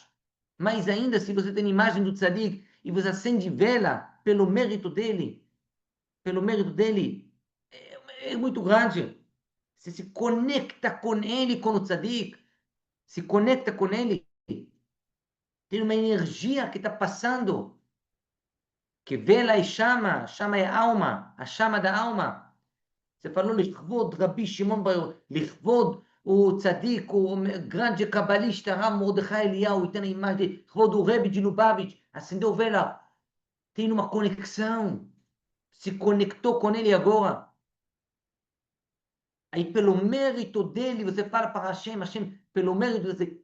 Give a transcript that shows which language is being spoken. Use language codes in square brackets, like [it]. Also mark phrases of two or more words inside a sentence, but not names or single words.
[pt] Mais ainda, se você tem imagem do tzadik e você acende vela pelo mérito dele, é muito grande. Você se conecta com ele, com o tzadik, se conecta com ele. Tem uma energia que está passando. Que vela é chama é alma, a chama da alma. Você falou [he] לכבוד רבי שמעון בר יוחאי, [pt] לכבוד o tzadik, o grande cabalista Rav Mordechai Eliyahu, e tem a imagem de לכבוד o Rebbe de Lubavitch, acendeu vela, tem uma conexão, se conectou com ele agora. Aí pelo mérito dele, você fala para Hashem, pelo mérito dele.